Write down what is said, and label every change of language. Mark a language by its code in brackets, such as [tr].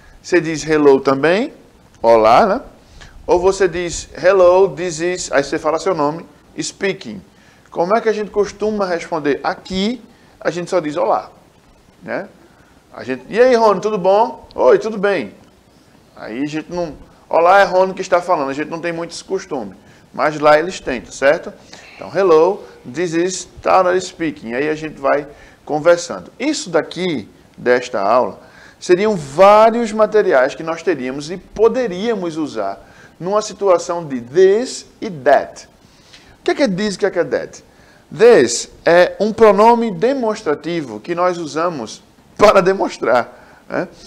[pt] Você diz hello também, olá, né? Ou você diz [en] hello, this is, [pt] aí você fala seu nome, speaking. Como é que a gente costuma responder? Aqui a gente só diz olá, né? E aí, Rony, tudo bom? Oi, tudo bem? Aí a gente não... Olá, é Rony que está falando, a gente não tem muito esse costume. Mas lá eles têm, tá certo? Então, [en] hello, this is Tara speaking. [pt] Aí a gente vai conversando. Isso daqui, desta aula, seriam vários materiais que nós teríamos e poderíamos usar numa situação de this e that. O que é this e o que é that? This é um pronome demonstrativo que nós usamos para demonstrar, né?